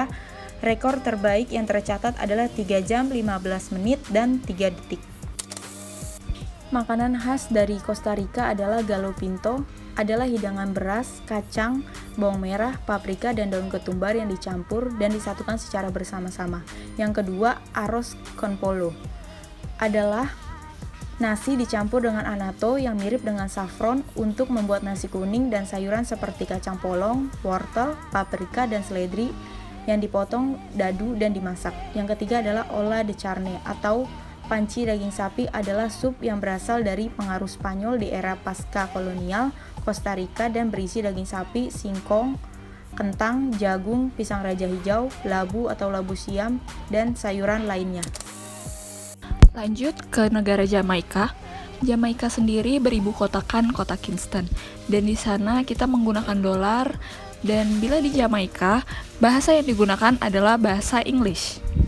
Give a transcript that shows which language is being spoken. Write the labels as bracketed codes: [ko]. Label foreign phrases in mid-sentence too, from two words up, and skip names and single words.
[id] Rekor terbaik yang tercatat adalah 3 jam 15 menit dan 3 detik. Makanan khas dari Costa Rica adalah gallo pinto, adalah hidangan beras, kacang, bawang merah, paprika, dan daun ketumbar yang dicampur dan disatukan secara bersama-sama. Yang kedua, arroz con pollo, adalah nasi dicampur dengan anato yang mirip dengan saffron untuk membuat nasi kuning, dan sayuran seperti kacang polong, wortel, paprika, dan seledri yang dipotong dadu dan dimasak. Yang ketiga adalah olla de carne atau panci daging sapi, adalah sup yang berasal dari pengaruh Spanyol di era pasca kolonial Costa Rica dan berisi daging sapi, singkong, kentang, jagung, pisang raja hijau, labu atau labu siam, dan sayuran lainnya. Lanjut ke negara Jamaika. Jamaika sendiri beribu kotakan kota Kingston, dan di sana kita menggunakan dolar, dan bila di Jamaika, bahasa yang digunakan adalah bahasa English.